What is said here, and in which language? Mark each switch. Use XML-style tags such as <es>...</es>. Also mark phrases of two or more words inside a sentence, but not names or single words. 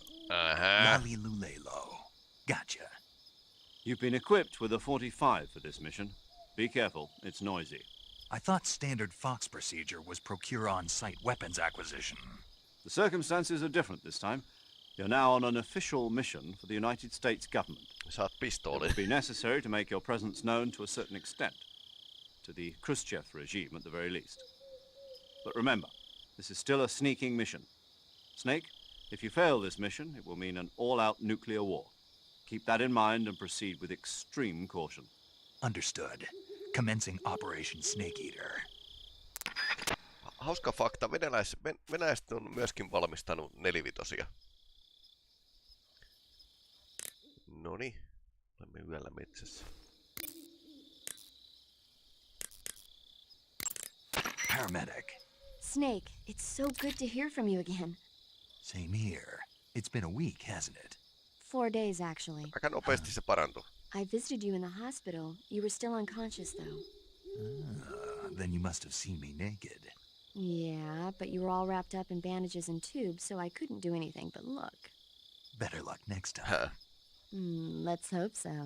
<en>Lali Lulelo. Gotcha. You've been equipped with a 45 for this mission. Be careful, it's noisy. I thought standard Fox procedure was procure on-site weapons acquisition. The circumstances are different this time. You're now on an official mission for the United States government.</en> <fi>Saat pistooli.</fi> <en>It will be necessary to make your presence known to a certain extent. To the Khrushchev regime, at the very least. But remember, this is still a sneaking mission. Snake, if you fail this mission, it will mean an all-out nuclear war. Keep that in mind and proceed with extreme caution. Understood. Commencing Operation Snake Eater.</en> <fi>Hauska fakta, venäläiset on myöskin valmistanut 4-vitosia. Noniin, olemme yöllä metsässä.</fi> <en>paramedic. Snake, it's so good to hear from you again. Same here. It's been a week, hasn't it? 4 days, actually.</en> <fi>Aika nopeasti se parantui.</fi> <en>I visited you in the hospital. You were still unconscious, though. Then you must have seen me naked. Yeah, but you were all wrapped up in bandages and tubes, so I couldn't do anything but look. Better luck next time. Let's hope so.</en>